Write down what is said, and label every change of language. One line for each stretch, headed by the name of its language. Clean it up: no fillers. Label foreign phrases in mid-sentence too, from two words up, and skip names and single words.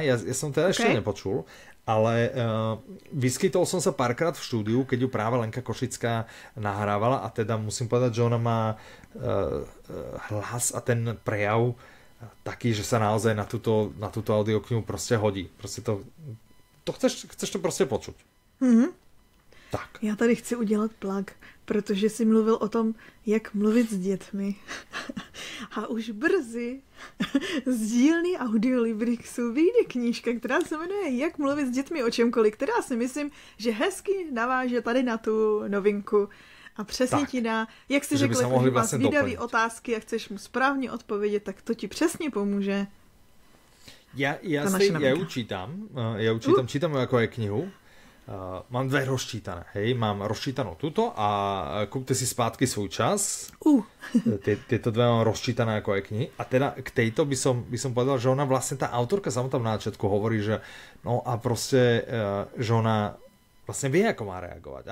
Slovak: Ja som teda ešte nepočul, ale vyskytol som sa párkrát v štúdiu, keď ju práve Lenka Košická nahrávala a teda musím povedať, že ona má hlas a ten prejav taký, že sa naozaj na túto audioknihu proste hodí. Proste to chceš to proste počuť. Tak.
Czech: Já tady chci udělat plug, protože jsi mluvil o tom, jak mluvit s dětmi. A už brzy z dílny Audiolibrixu vyjde knížka, která se jmenuje Jak mluvit s dětmi o čemkoliv, která si myslím, že hezky naváže tady na tu novinku. A přesně ti dá, jak jsi řekl, že máš výdavý otázky a chceš mu správně odpovědět, tak to ti přesně pomůže.
Slovak: Ja ju čítam, čítam ako aj knihu. Mám dve rozčítané, hej, mám rozčítanú túto a kúpte si zpátky svoj čas. Tieto dve mám rozčítané ako aj knihy. A teda k tejto by som povedal, že ona vlastne, tá autorka samotná na začiatku hovorí, že no a proste, že ona vlastne vie, ako má reagovať.